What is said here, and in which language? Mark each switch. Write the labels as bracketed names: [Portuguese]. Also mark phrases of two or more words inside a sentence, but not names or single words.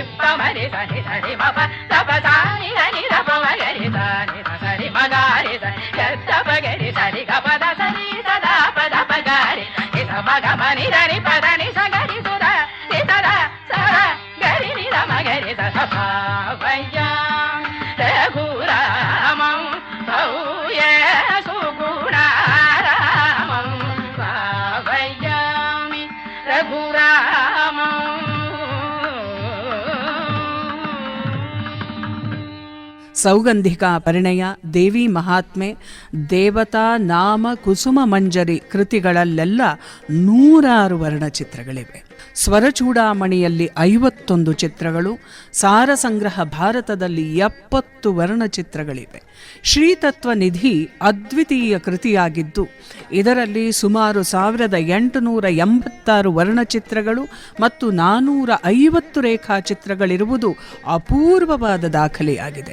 [Sanskrit] ಪ ಮರಿ ಸ ನಿ ಸ ರಿ ಮ ಪ ದ ಪ ಸ ನಿ ದ ನಿ ದ ಪ ಮ ಗ ರಿ ಸ ನಿ ದ ಸ ರಿ ಮ ಗ ರಿ ಸ ಗ ದ ಪ ಗ ರಿ ಸ ರಿ ಗ ಪ ದ ಸ ರಿ ಸ ದ ಪ ದ ಪ ಗ ರಿ ರಿ ಸ ಮ ಗ ಮ ನಿ ದ ನಿ ಪ ದ ನಿ ಸ ಗ ರಿ ಸು ದ ರಿ ಸ ದ ಸ ರ ಗ ರಿ ನಿ ದ ಮ ಗ ರಿ ಸ ಸ ಪ ವಯ್ಯ रघुरामं भव्य सुगुणारामं भावयामि रघुरामं. [Kannada] ಸೌಗಂಧಿಕಾ ಪರಿಣಯ, ದೇವಿ ಮಹಾತ್ಮೆ, ದೇವತಾ ನಾಮ ಕುಸುಮ ಮಂಜರಿ ಕೃತಿಗಳಲ್ಲೆಲ್ಲ ನೂರಾರು ವರ್ಣಚಿತ್ರಗಳಿವೆ. ಸ್ವರಚೂಡಾಮಣಿಯಲ್ಲಿ 51 ಚಿತ್ರಗಳು, ಸಾರ ಸಂಗ್ರಹ ಭಾರತದಲ್ಲಿ 70 ವರ್ಣಚಿತ್ರಗಳಿವೆ. ಶ್ರೀತತ್ವ ನಿಧಿ ಅದ್ವಿತೀಯ ಕೃತಿಯಾಗಿದ್ದು ಇದರಲ್ಲಿ ಸುಮಾರು 1886 ವರ್ಣಚಿತ್ರಗಳು ಮತ್ತು 450 ರೇಖಾಚಿತ್ರಗಳಿರುವುದು ಅಪೂರ್ವವಾದ ದಾಖಲೆಯಾಗಿದೆ.